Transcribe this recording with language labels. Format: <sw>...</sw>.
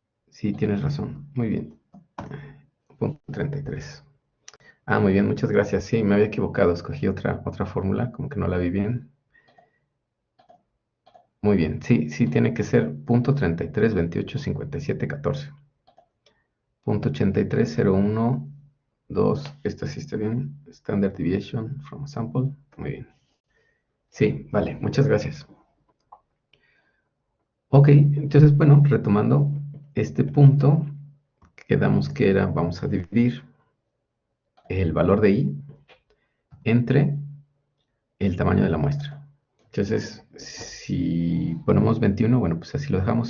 <es>Sí, tienes razón. Muy bien. Punto 33. Muy bien, muchas gracias. Sí, me había equivocado, escogí otra fórmula, como que no la vi bien. Muy bien, sí, tiene que ser punto 33, 28, 57, 14. Punto 83, 01, 2, esta sí está bien.</es> <en>Standard deviation from a sample.</en> <es>Muy bien. Sí, vale, muchas gracias. Ok, entonces, bueno, retomando este punto, quedamos que era, vamos a dividir el valor de i entre el tamaño de la muestra. Entonces, si ponemos 21, bueno, pues así lo dejamos.</es>